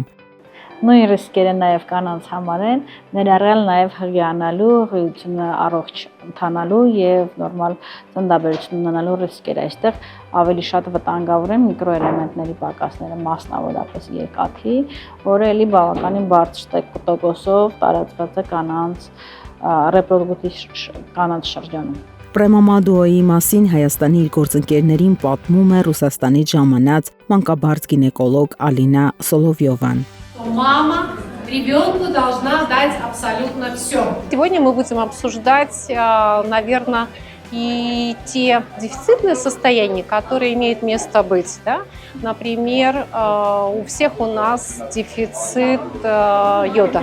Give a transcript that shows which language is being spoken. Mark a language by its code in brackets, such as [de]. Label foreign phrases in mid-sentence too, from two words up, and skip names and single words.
[hy] Նույն ռիսկերը նաև կանանց համար են, ներառյալ նաև հղիանալու, հղիությունը առողջ ընթանալու եւ նորմալ ծննդաբերություն ունենալու ռիսկերը։ Այստեղ ավելի շատ վտանգավոր են միկրոէլեմենտների պակասները, մասնավորապես երկաթի, որը էլի բավականին բարձր տոկոսով տարածված է կանանց ռեպրոդուկտիվ կանանց շրջանում։ Պրեմամադուոյի մասին Հայաստանի իր գործընկերներին պատմում է Ռուսաստանից ժամանած մանկաբարձ գինեկոլոգ Ալինա Սոլովյովան։ [ru] Мама ребенку должна дать абсолютно все. Сегодня мы будем обсуждать, наверное, и те дефицитные состояния, которые имеют место быть. Да? Например, у всех у нас дефицит йода.